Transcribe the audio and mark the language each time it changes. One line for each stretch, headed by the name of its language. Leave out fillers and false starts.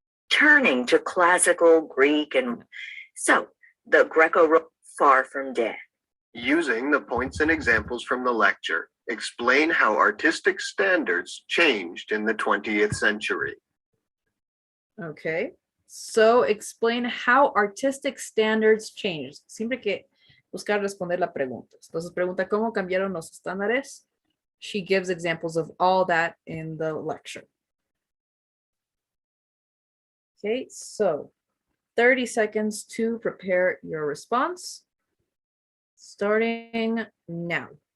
English: Turning to classical Greek and so the Greco far from dead. Using the points and examples from the lecture, explain how artistic standards changed in the 20th century. Okay, so explain how artistic standards changed.
Spanish: Siempre que buscar responder la pregunta. Entonces pregunta cómo cambiaron los estándares.
English: She gives examples of all that in the lecture. Okay, so 30 seconds to prepare your response. Starting now.